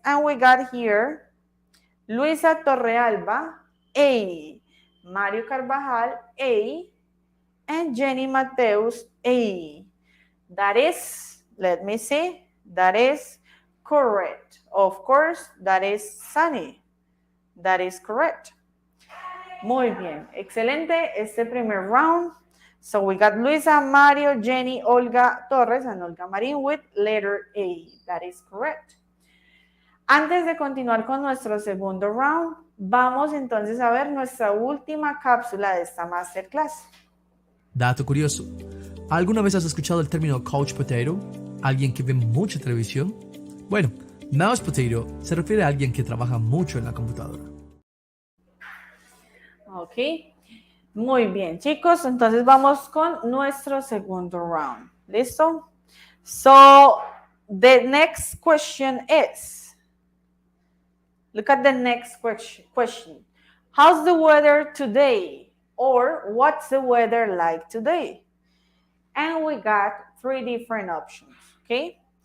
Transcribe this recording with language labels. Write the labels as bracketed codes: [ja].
[en] And we got here, Luisa Torrealba, A. Mario Carvajal, A. And Jenny Mateus, A. That is, let me see, that is correct. Of course, that is sunny. That is correct. [es] Muy bien, excelente este primer round. [en] So we got Luisa, Mario, Jenny, Olga Torres, and Olga Marin with letter A. That is correct. [es] Antes de continuar con nuestro segundo round, vamos entonces a ver nuestra última cápsula de esta masterclass. Dato curioso. ¿Alguna vez has escuchado el término couch potato? ¿Alguien que ve mucha televisión? Bueno, mouse potato se refiere a alguien que trabaja mucho en la computadora. Ok, muy bien, chicos. Entonces vamos con nuestro segundo round. ¿Listo? [en] So, the next question is, look at the next question. How's the weather today? Or what's the weather like today? And we got 3 different options, okay?